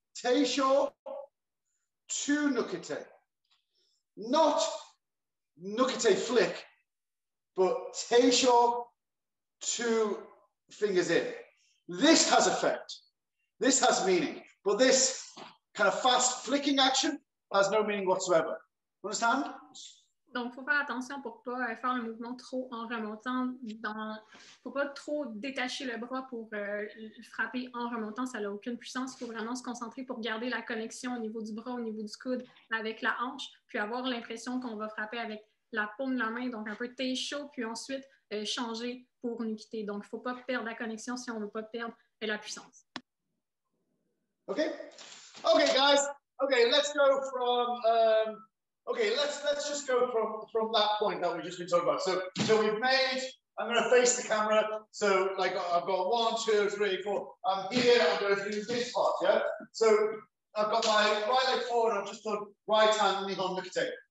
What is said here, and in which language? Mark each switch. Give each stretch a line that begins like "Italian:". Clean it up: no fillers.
English: Teisho to nukite. Not nukite flick, but Teisho to fingers in. This has effect. This has meaning. But this kind of fast flicking action has no meaning whatsoever. Understand?
French: Donc, il faut faire attention pour ne pas faire le mouvement trop en remontant. Il ne faut pas trop détacher le bras pour frapper en remontant. Ça n'a aucune puissance. Il faut vraiment se concentrer pour garder la connexion au niveau du bras, au niveau du coude avec la hanche, puis avoir l'impression qu'on va frapper avec la paume de la main, donc un peu teisho, puis ensuite changer pour nukite. Donc, il ne faut pas perdre la connexion si on ne veut pas perdre la puissance.
English: Okay, guys. Okay, let's go from okay, let's just go from that point that we've just been talking about. So we've made, I'm going to face the camera. So like I've got 1, 2, 3, 4. I'm here, I'm going to do this part, yeah? So I've got my right leg forward, I've just done right hand Nihon Mikite.